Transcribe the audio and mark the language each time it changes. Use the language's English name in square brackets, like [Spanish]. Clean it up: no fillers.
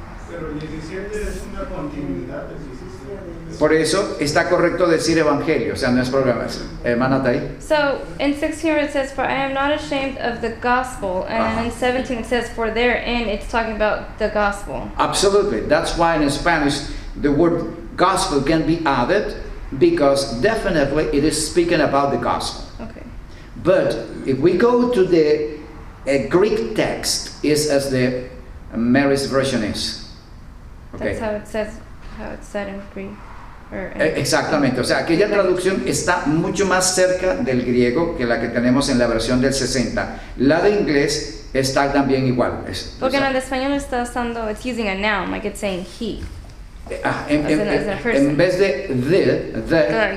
[Spanish] Pero el 17 es una continuidad del 17. Por eso está correcto decir evangelio, o sea, no es problema. Hermana Tay. [English] So in 16 it says, for I am not ashamed of the gospel. And in 17 it says, for therein it's talking about the gospel. Absolutely. That's why in Spanish the word gospel can be added, because definitely it is speaking about the gospel. Okay. But if we go to the Greek text, is as the Mary's version is. Okay. That's how it says, how it's said in Greek. [Spanish] Exactamente, o sea, aquella traducción está mucho más cerca del griego que la que tenemos en la versión del 60. La de inglés está también igual. Porque en el español está usando, [English] it's using a noun, like it's saying he. [Spanish] En vez de [English] the,